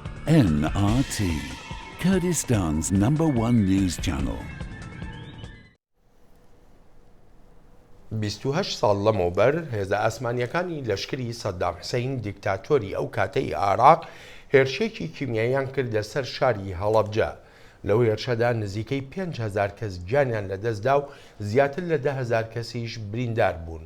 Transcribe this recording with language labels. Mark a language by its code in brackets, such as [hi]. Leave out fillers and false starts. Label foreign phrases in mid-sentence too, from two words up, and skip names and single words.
[en] NRT, Kurdistan's #1 news channel. [ckb] 28 ساڵ لەمەوبەر هێزە ئاسمانیەکانی لەشکری سەدام حسەین دیکتاتۆری ئەو کاتەی عێراق هێرشێکی کیمیاییان کرد لەسەر شاری هەڵەبجە. لەو هێرشەدا نزیکەی 5,000 کەس گیانیان لەدەستدا و زیاتر لە 10,000 کەسیش بریندار بوون.